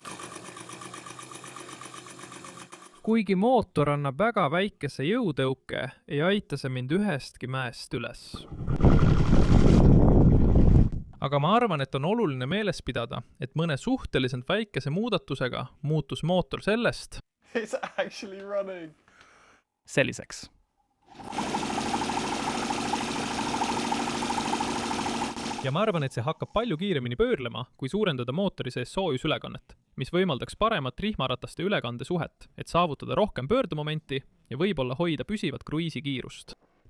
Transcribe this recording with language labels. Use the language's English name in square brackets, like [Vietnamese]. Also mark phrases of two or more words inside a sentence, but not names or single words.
[Estonian] Kuigi mootor annab väga väikese jõutõuke, ei aita see mind ühestki mäest üles. Aga ma arvan, et on oluline meeles pidada, et mõne suhteliselt väikese muudatusega muutus mootor sellest [English] It's actually running. [Estonian] selliseks. Ja ma arvan, et see hakkab palju kiiremini pöörlema, kui suurendada mootori sees soojusülekannet, mis võimaldaks paremat rihmarataste ülekande suhet, et saavutada rohkem pöördemomenti ja võib-olla hoida püsivat kruiisikiirust.